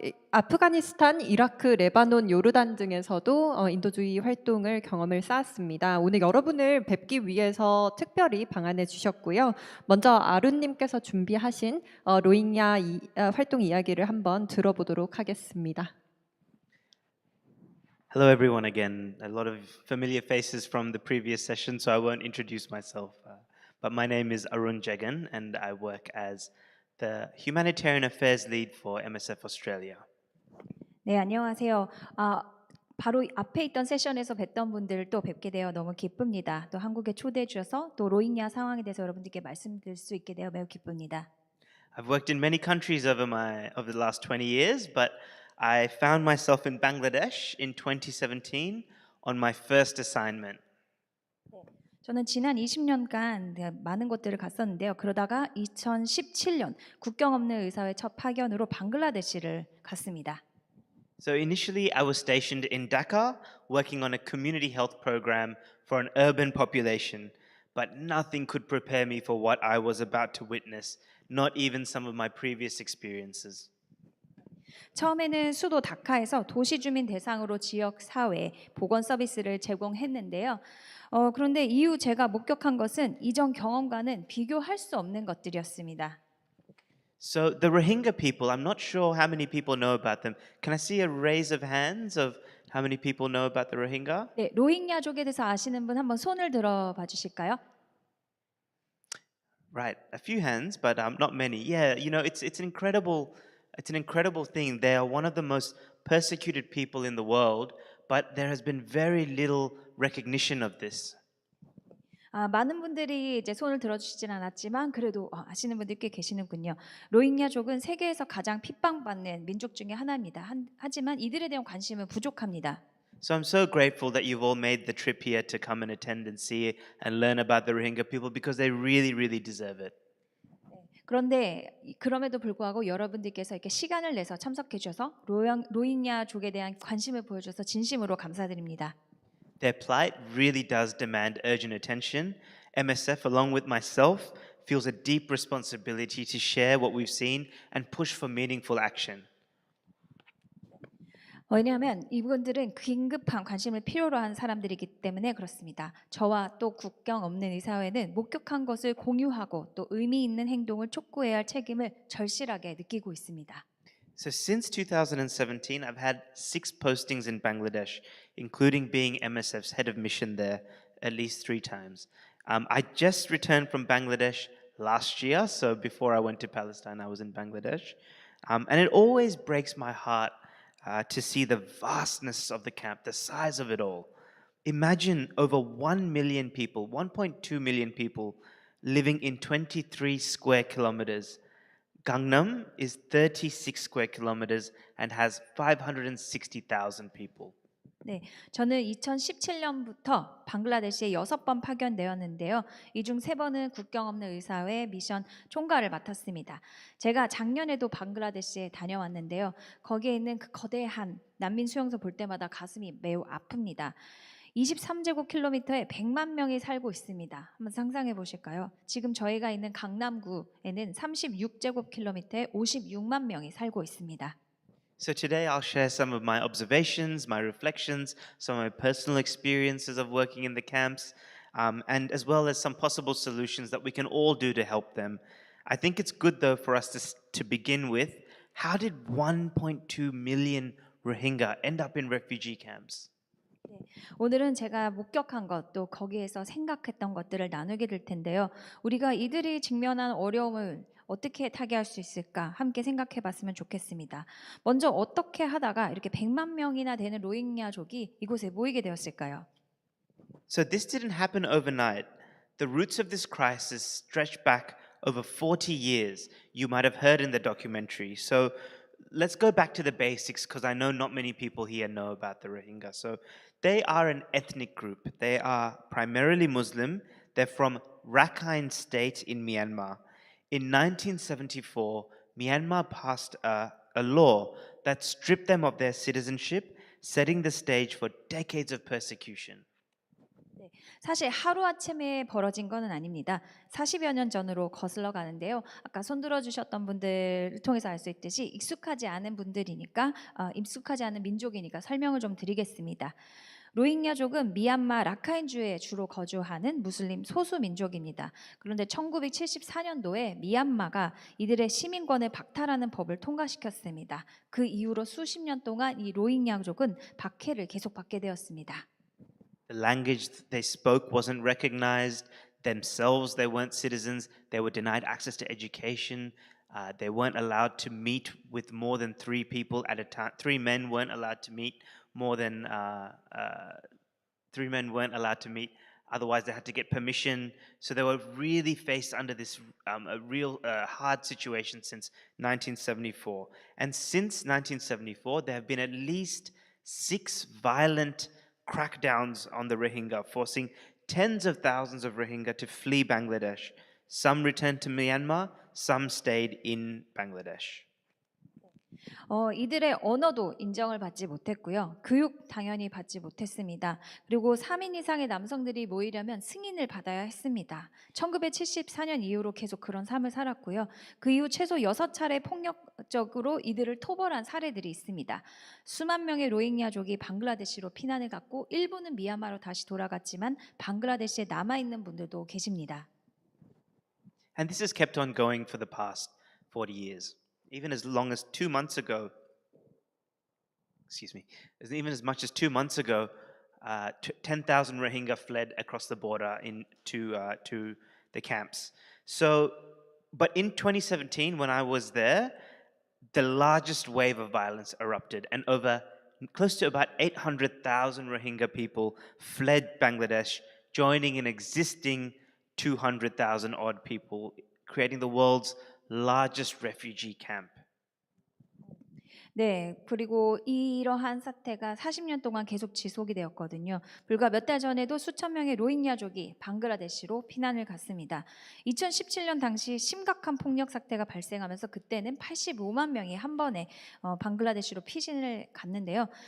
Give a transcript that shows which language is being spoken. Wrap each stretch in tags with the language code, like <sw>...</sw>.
<ko>아프가니스탄, 이라크, 레바논, 요르단 등에서도 인도주의 활동을 경험을 쌓았습니다. 오늘 여러분을 뵙기 위해서 특별히 방한해 주셨고요. 먼저 아룬님께서 준비하신 로힝야 활동 이야기를 한번 들어보도록 하겠습니다.</ko> <en>Hello everyone again. A lot of familiar faces from the previous session, so I won't introduce myself. But my name is Arun Jagan and I work as the Humanitarian Affairs Lead for MSF Australia.</en> <ko>네, 안녕하세요. 바로 앞에 있던 세션에서 뵀던 분들을 또 뵙게 되어 너무 기쁩니다. 또 한국에 초대해 주셔서 또 로힝야 상황에 대해서 여러분들께 말씀드릴 수 있게 되어 매우 기쁩니다.</ko> <en>I've worked in many countries over the last 20 years, but I found myself in Bangladesh in 2017 on my first assignment.</en> <ko>저는 지난 20년간 많은 곳들을 갔었는데요. 그러다가 2017년 국경 없는 의사회 첫 파견으로 방글라데시를 갔습니다.</ko> <en>So initially I was stationed in Dhaka, working on a community health program for an urban population, but nothing could prepare me for what I was about to witness, not even some of my previous experiences.</en> <ko>처음에는 수도 다카에서 도시 주민 대상으로 지역 사회 보건 서비스를 제공했는데요. 그런데 이후 제가 목격한 것은 이전 경험과는 비교할 수 없는 것들이었습니다.</ko> <en>So the Rohingya people, I'm not sure how many people know about them. Can I see a raise of hands of how many people know about the Rohingya?</en> <ko>네, 로힝야족에 대해서 아시는 분 한번 손을 들어봐 주실까요?</ko> <en>Right, a few hands, but not many. Yeah, you know, it's an incredible thing. They are one of the most persecuted people in the world, but there has been very little recognition of this.</en> <ko>많은 분들이 이제 손을 들어주시진 않았지만 그래도 아시는 분들이 꽤 계시는군요. 로힝야족은 세계에서 가장 핍박받는 민족 중에 하나입니다. 하지만 이들에 대한 관심은 부족합니다.</ko> <en>So I'm so grateful that you've all made the trip here to come and attend and see and learn about the Rohingya people because they really, really deserve it.</en> <ko>그런데 그럼에도 불구하고 여러분들께서 이렇게 시간을 내서 참석해 주셔서 로힝야족에 대한 관심을 보여줘서 진심으로 감사드립니다.</ko> <en>Their plight really does demand urgent attention. MSF, along with myself, feels a deep responsibility to share what we've seen and push for meaningful action.</en> <ko>왜냐하면 이분들은 긴급한 관심을 필요로 한 사람들이기 때문에 그렇습니다. 저와 또 국경 없는 의사회는 목격한 것을 공유하고 또 의미 있는 행동을 촉구해야 할 책임을 절실하게 느끼고 있습니다.</ko> <en>So since 2017, I've had 6 postings in Bangladesh, including being MSF's head of mission there at least 3 times. I just returned from Bangladesh last year, so before I went to Palestine, I was in Bangladesh. And it always breaks my heart to see the vastness of the camp, the size of it all. Imagine over 1 million people, 1.2 million people living in 23 square kilometers. Gangnam is 36 square kilometers and has 560,000 people.</en> <ko>네, 저는 2017년부터 방글라데시에 6번 파견되었는데요. 이 중 3번은 국경 없는 의사회 미션 총괄을 맡았습니다. 제가 작년에도 방글라데시에 다녀왔는데요. 거기에 있는 그 거대한 난민 수용소 볼 때마다 가슴이 매우 아픕니다. 23제곱킬로미터에 100만 명이 살고 있습니다. 한번 상상해 보실까요? 지금 저희가 있는 강남구에는 36제곱킬로미터에 56만 명이 살고 있습니다.</ko> <en>So today I'll share some of my observations, my reflections, some of my personal experiences of working in the camps, and as well as some possible solutions that we can all do to help them. I think it's good though for us to begin with, how did 1.2 million Rohingya end up in refugee camps?</en> <ko>오늘은 제가 목격한 것 또 거기에서 생각했던 것들을 나누게 될 텐데요. 우리가 이들이 직면한 어려움을 어떻게 타개할 수 있을까 함께 생각해 봤으면 좋겠습니다. 먼저 어떻게 하다가 이렇게 100만 명이나 되는 로힝야족이 이곳에 모이게 되었을까요?</ko> <en>So this didn't happen overnight. The roots of this crisis stretch back over 40 years. You might have heard in the documentary. So let's go back to the basics because I know not many people here know about the Rohingya. So they are an ethnic group. They are primarily Muslim. They're from Rakhine State in Myanmar. In 1974, Myanmar passed a law that stripped them of their citizenship, setting the stage for decades of persecution.</en> <ko>사실 하루아침에 벌어진 거는 아닙니다. 40여 년 전으로 거슬러 가는데요. 아까 손 들어주셨던 분들을 통해서 알 수 있듯이 익숙하지 않은 분들이니까 익숙하지 않은 민족이니까 설명을 좀 드리겠습니다. 로힝야족은 미얀마 라카인주에 주로 거주하는 무슬림 소수 민족입니다. 그런데 1974년도에 미얀마가 이들의 시민권을 박탈하는 법을 통과시켰습니다. 그 이후로 수십 년 동안 이 로힝야족은 박해를 계속 받게 되었습니다.</ko> <en>The language they spoke wasn't recognized. Themselves, they weren't citizens. They were denied access to education. They weren't allowed to meet with more than 3 people at a time. 3 men weren't allowed to meet more than 3 men weren't allowed to meet. Otherwise, they had to get permission. So they were really faced under this a real hard situation since 1974. And since 1974, there have been at least 6 violent crackdowns on the Rohingya, forcing tens of thousands of Rohingya to flee Bangladesh. Some returned to Myanmar, some stayed in Bangladesh.</en> <ko>이들의 언어도 인정을 받지 못했고요. 교육 당연히 받지 못했습니다. 그리고 3인 이상의 남성들이 모이려면 승인을 받아야 했습니다. 1974년 이후로 계속 그런 삶을 살았고요. 그 이후 최소 6차례 폭력적으로 이들을 토벌한 사례들이 있습니다. 수만 명의 로힝야족이 방글라데시로 피난을 갔고 일부는 미얀마로 다시 돌아갔지만 방글라데시에 남아있는 분들도 계십니다.</ko> <en>And this has kept on going for the past 40 years. Even as long as 2 months ago, even as much as 2 months ago, 10,000 Rohingya fled across the border to the camps. So, but in 2017, when I was there, the largest wave of violence erupted, and close to about 800,000 Rohingya people fled Bangladesh, joining an existing 200,000 odd people, creating the world's largest refugee camp.</en> <ko>네, 그리고 이러한 사태가 40년 동안 계속 지속이 되었거든요. 불과 몇 달 전에도 수천 명의 로힝야족이 방글라데시로 피난을 갔습니다. 2017년 당시 심각한 폭력 사태가 발생하면서 그때는 85만 명이 한 번에 방글라데시로 피신을 갔는데요.</ko>